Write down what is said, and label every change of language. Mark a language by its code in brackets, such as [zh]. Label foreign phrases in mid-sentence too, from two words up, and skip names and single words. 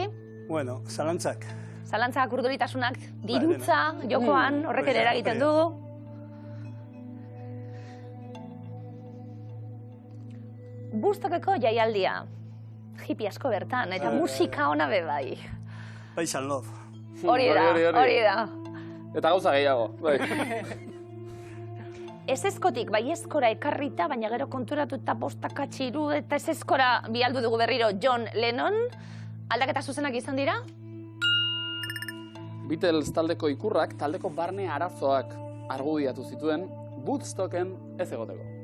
[eu] Bueno, zalantzak. Zalantzak, urduritasunak, dirutza, jokoan, horrek ere eragiten du. Bustokeko jaialdia. Hippie asko bertan, eta musika ona be bai. [en] Peace and love. [eu] Hori da. Eta gauza gehiago. Bai. ezezkotik baiezkora ekarrita, baina gero konturatuta bostaka txiru eta ezezkora bialdu dugu berriro John Lennon. Aldaketa zuzenak izan dira? Beatles taldeko ikurrak taldeko barne arazoak argudiatu zituen Woodstocken ez egoteko.